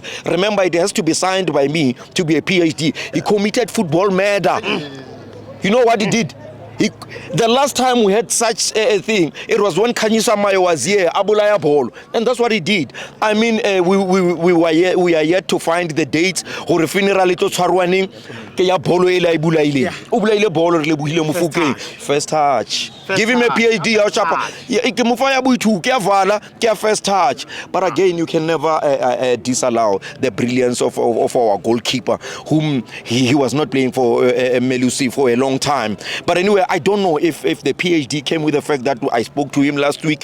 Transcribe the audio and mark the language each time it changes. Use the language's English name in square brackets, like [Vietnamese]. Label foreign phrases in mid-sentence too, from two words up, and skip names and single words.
[English] Remember, it has to be signed by me to be a PhD. He committed football murder. You know what he did? The last time we had such a thing, it was when Kanyisa Mayo was here, Abulaya Ball, and that's what he did. We are yet to find the dates. Or funeral [Southern Sotho] ito tshwarwaneng ke ya bolo ela ibulaile. Ubulaile bolo re lebohile Mofokeng. [English] First touch. Give him a PhD. First touch. But again, you can never disallow the brilliance of our goalkeeper, whom he was not playing for Melusi for a long time. But anyway, I don't know if the PhD came with the fact that I spoke to him last week.